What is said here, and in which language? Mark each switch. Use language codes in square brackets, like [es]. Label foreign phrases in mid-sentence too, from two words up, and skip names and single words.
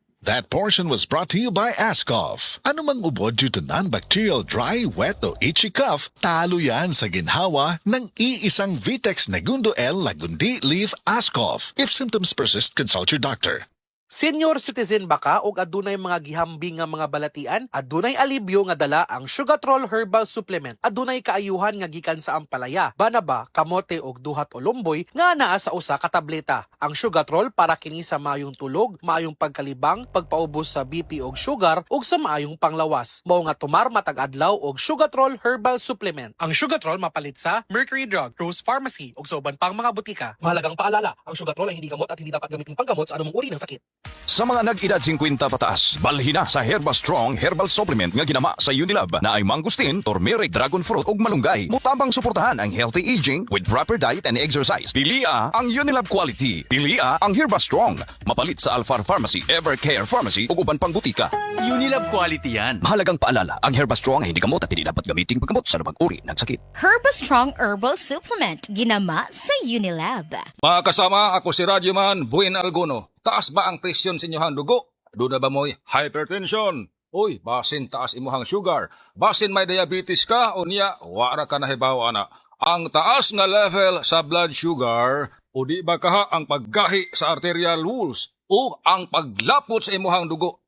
[en] That portion was brought to you by Ascoff. [tl] Ano mang ubod [en] due to non-bacterial dry, wet [tl] o [en] itchy cough, [tl] talo yan sa ginhawa ng iisang Vitex Negundo L Lagundi Leaf Ascoff. [en] If symptoms persist, consult your doctor. Senior citizen [ceb] ba ka o adunay mga gihambing nga mga balatian? Adunay alibyo nga dala ang Sugatrol Herbal Supplement. Adunay kaayuhan nga gikan sa ampalaya, banaba, kamote og duhat o lumboy nga naa sa usa ka tableta. Ang Sugatrol para kini sa maayong tulog, maayong pagkalibang, pagpaubos sa BP og sugar ug sa maayong panglawas. Mao nga tumar matag adlaw og Sugatrol Herbal Supplement. Ang Sugatrol mapalit sa Mercury Drug, Rose Pharmacy ug sa uban pang mga butika. [tl] Mahalagang paalala, ang Sugatrol ay hindi gamot at hindi dapat gamitin panggamot sa anumang uri ng sakit. [ceb] Sa mga nag-edad 50 pataas, balhin na sa Herba Strong Herbal Supplement nga ginama sa Unilab na ay mangustin, turmeric, [en] dragon fruit [ceb] ug malunggay. Mutabang suportahan ang [en] healthy aging with proper diet and exercise. [ceb] Pilia ang Unilab quality. Pilia ang Herba Strong. Mapalit sa Alfar Pharmacy, Evercare Pharmacy ug uban pang butika. Unilab quality yan. [tl] Mahalagang paalala, ang Herba Strong ay hindi gamot at hindi dapat gamitin paggamot sa anumang uri ng sakit. [ceb] Herba Strong Herbal Supplement, ginama sa Unilab. Mga kasama, ako si Radyoman Buen Alguno. Taas ba ang presyon sa inyong dugo? Doon na ba mo'y hypertension? Uy, basin taas imuhang sugar. Basin may diabetes ka o niya, wara ka nahibaw ana. Ang taas nga level sa [en] blood sugar [ceb] o di ba kaha ang paggahi sa [en] arterial walls [ceb] o ang paglapot sa imuhang dugo.